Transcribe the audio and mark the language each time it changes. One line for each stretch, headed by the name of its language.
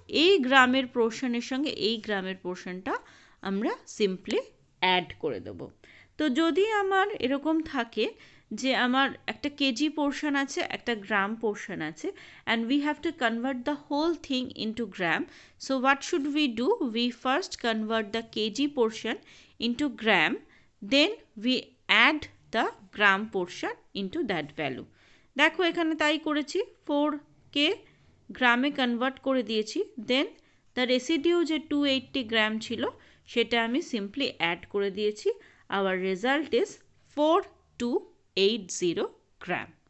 Bangla: এই গ্রামের পোর্শনের সঙ্গে এই গ্রামের পোর্শনটা আমরা সিম্পলি অ্যাড করে দেব। তো যদি আমার এরকম থাকে যে আমার একটা কেজি পোর্শন আছে,
English: একটা gram portion আছে, and we have to convert the whole thing into gram, so what should we do? We first convert the kg portion into gram, then we add the gram portion into that value.
Bangla: দেখো এখানে তাই করেছি, 4কে গ্রামে convert করে দিয়েছি,
English: then the residue
Bangla: যে 280 গ্রাম ছিল সেটা আমি সিম্পলি অ্যাড করে দিয়েছি।
English: Our result is 4280 gram.